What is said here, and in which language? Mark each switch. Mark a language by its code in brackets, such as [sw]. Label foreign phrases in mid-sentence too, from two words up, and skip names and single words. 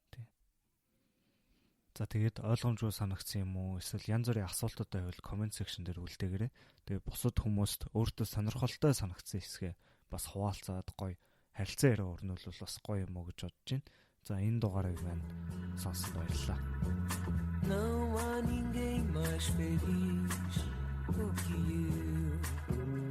[mn] За тэгээд ойлгомжгүй санагдсан юм уу? Эсвэл янз бүрийн асуултууд байвал [en] comment section [mn] дээр үлдээгээрэй. Тэгээд бусад хүмүүст өөртөө сонирхолтой санагдсан хэсгээ бас хуваалцаад гоё харилцаа яриа өрнүүлвэл бас гоё юм уу гэж бодож байна. За энэ дугаарыг маань сонссон баярлалаа. [pt] Não há ninguém mais feliz do que eu.